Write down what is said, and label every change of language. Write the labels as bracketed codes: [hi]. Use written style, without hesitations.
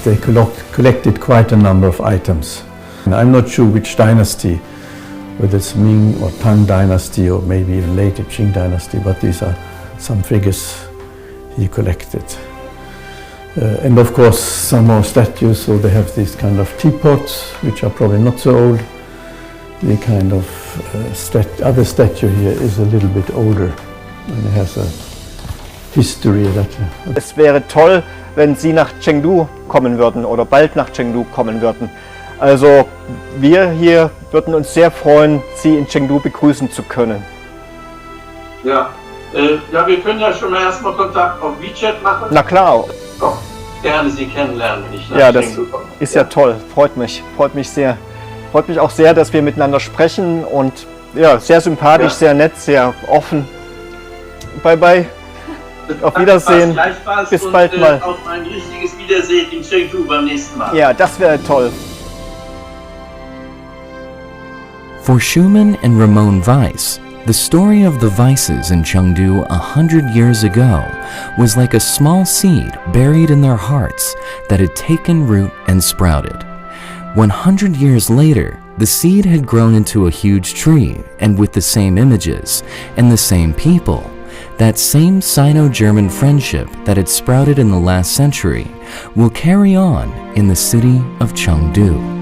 [en] They collected quite a number of items. And I'm not sure which dynasty, whether it's Ming or Tang dynasty or maybe even later Qing dynasty, but these are some figures he collected. And of course some more statues, so they have these kind of teapots, which are probably not so old. The kind of other statue here is a little bit older and it has a history. [de] Es wäre toll, wenn Sie nach Chengdu kommen würden oder bald nach Chengdu kommen würden. Also wir hier würden uns sehr freuen, Sie in Chengdu begrüßen zu können. Ja, wir können ja schon mal erstmal Kontakt auf WeChat machen. Na klar. Doch, gerne Sie kennenlernen, wenn ich nach Chengdu komme. Ist ja toll, freut mich sehr. Freut mich auch sehr, dass wir miteinander sprechen und ja, sehr sympathisch, sehr nett, sehr offen. Bye bye. Auf Wiedersehen. Bis bald mal. Auf ein richtiges Wiedersehen in Chengdu beim nächsten Mal. Ja, das wäre toll. [en] For Schumann and Ramon Weiss, the story of the Weisses in Chengdu 100 years ago was like a small seed buried in their hearts that had taken root and sprouted. 100 years later, the seed had grown into a huge tree, and with the same images and the same people, that same Sino-German friendship that had sprouted in the last century will carry on in the city of Chengdu.